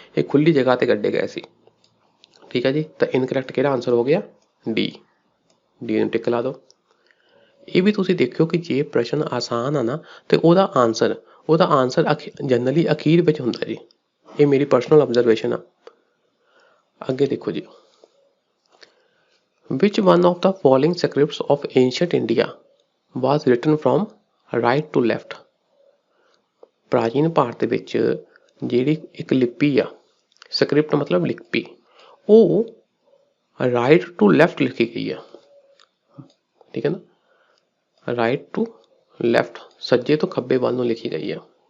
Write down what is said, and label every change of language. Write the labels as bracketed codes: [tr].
[pa] ਇਹ ਖੁੱਲੀ ਜਗ੍ਹਾ ਤੇ ਗੱਡੇ ਗਏ ਸੀ। ਠੀਕ ਹੈ ਜੀ, ਤਾਂ ਇਨਕਰੈਕਟ ਕਿਹੜਾ ਆਂਸਰ ਹੋ ਗਿਆ, ਡੀ ਨੂੰ ਟਿਕ ਲਾ ਦਿਓ। ਇਹ ਵੀ ਤੁਸੀਂ ਦੇਖਿਓ ਕਿ ਜੇ ਪ੍ਰਸ਼ਨ ਆਸਾਨ ਆ ਨਾ, ਤੇ ਉਹਦਾ ਆਂਸਰ ਜਨਰਲੀ ਅਖੀਰ ਵਿੱਚ ਹੁੰਦਾ ਜੀ। ਇਹ ਮੇਰੀ ਪਰਸਨਲ ਆਬਜ਼ਰਵੇਸ਼ਨ ਆ। ਅੱਗੇ ਦੇਖੋ ਜੀ, [en] which one of the following scripts of ancient India was written from right to left? [pa] ਪ੍ਰਾਚੀਨ ਭਾਰਤ ਵਿੱਚ ਜਿਹੜੀ ਇੱਕ ਲਿਪੀ ਆ, ਸਕ੍ਰਿਪਟ ਮਤਲਬ ਲਿਪੀ, ਉਹ ਰਾਈਟ ਟੂ ਲੈਫਟ ਲਿਖੀ ਗਈ ਆ। ਠੀਕ ਹੈ ਨਾ, ਰਾਈਟ ਟੂ ਲੈਫਟ, ਸੱਜੇ ਤੋਂ ਖੱਬੇ ਵੱਲ ਨੂੰ ਲਿਖੀ ਗਈ ਆ।